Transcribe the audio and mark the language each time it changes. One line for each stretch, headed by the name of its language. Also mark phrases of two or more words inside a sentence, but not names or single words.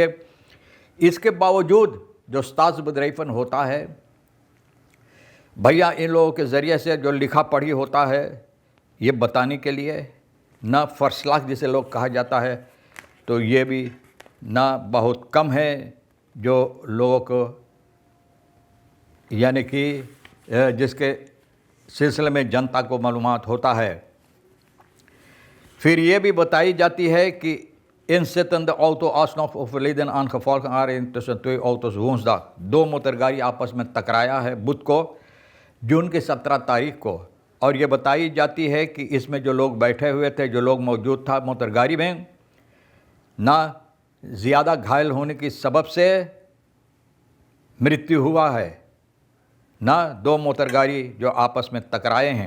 Caribbean Hindustani: इसके बावजूद जो स्टाट्सबedrijven होता है भैया, इन लोगों के ज़रिए से जो लिखा पढ़ी होता है ये बताने के लिए ना फर्सलाख जिसे लोग कहा जाता है, तो ये भी ना बहुत कम है जो लोगों को, यानी कि जिसके सिलसिले में जनता को मालूमात होता है। फिर ये भी बताई जाती है कि
Dutch: inzittende auto alsnog overleden aan gevolg van aanrijding tussen twee auto's woensdag।
Caribbean Hindustani: दो मोटरगाड़ी आपस में टकराया है बुध को, जून की 17 तारीख को। और ये बताई जाती है कि इसमें जो लोग बैठे हुए थे, जो लोग मौजूद था मोटरगाड़ी में, ना ज़्यादा घायल होने की सबब से मृत्यु हुआ है, ना दो मोटरगाड़ी जो आपस में टकराए हैं।